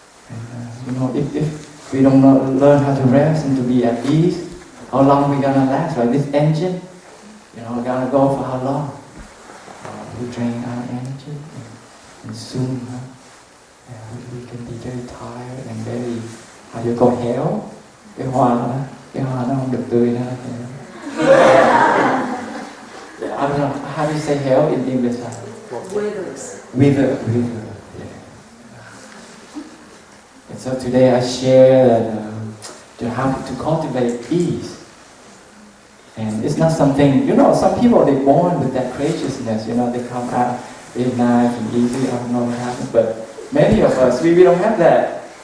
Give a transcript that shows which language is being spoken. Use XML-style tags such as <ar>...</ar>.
<en>And if we don't learn how to rest and to be at ease, how long we gonna last, right? This engine, we're gonna go for how long? We drain our energy, and soon we can be very tired and very, how you call hell?</en> <vi>Cái hoa nó không được tươi nữa.</vi> <en>I don't know, how do you say hell in English? Wither. Yeah. And so today I share that how to cultivate ease. And it's not something, some people they're born with that graciousness, they come out very nice and easy, I don't know what happens, but many of us, we don't have that.</en>